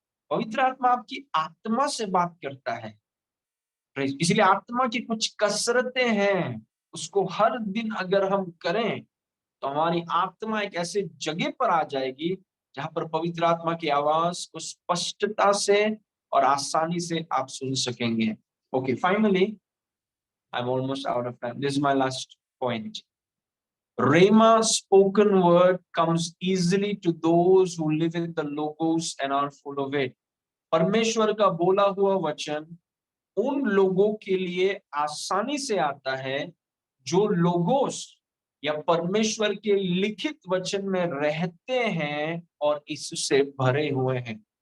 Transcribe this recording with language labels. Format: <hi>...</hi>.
<hi>पवित्र आत्मा आपकी आत्मा से बात करता है। इसलिए आत्मा की कुछ कसरतें हैं, उसको हर दिन अगर हम करें तो हमारी आत्मा एक ऐसे जगह पर आ जाएगी जहां पर पवित्र आत्मा की आवाज को स्पष्टता से और आसानी से आप सुन सकेंगे।</hi> <en>Okay, finally I am almost out of time, this is my last point. Rhema spoken word comes easily to those who live in the logos and are full of it.</en> <hi>परमेश्वर का बोला हुआ वचन उन लोगों के लिए आसानी से आता है जो लोगोस या परमेश्वर के लिखित वचन में रहते हैं और इससे भरे हुए हैं।</hi>